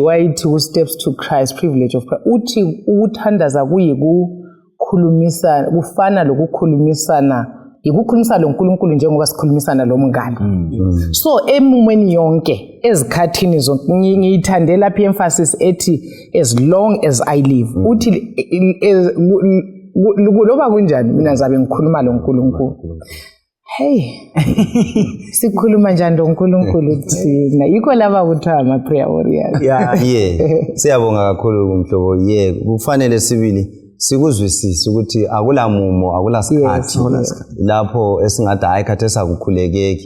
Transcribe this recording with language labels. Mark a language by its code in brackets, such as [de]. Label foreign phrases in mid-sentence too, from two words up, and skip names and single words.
[nd] White ku Steps to Christ Privilege of Prayer uthi ukuthandaza kuyikukhulumisa, kufana lokukhulumisana, ukukhulumisa loNkulunkulu njengoba sikhulumisana lomngane. So emumweni yonke ezikhathini zonke ngiyithande lapha emphasis ethi [en] as long as I live. [nd] Uthi loba kunjani mina ngizabe ngikhuluma loNkulunkulu. Hey, sikhuluma njani loNkulunkulu thina? Yikho laba kuthiwa ama [en] prayer warriors. [nd] Siyabonga kakhulu kumhlobo. Kufanele sibili sikuzwisisa ukuthi akulamumo, akulasikhathi lapho esingathi hayi khathesi akukhulekeki.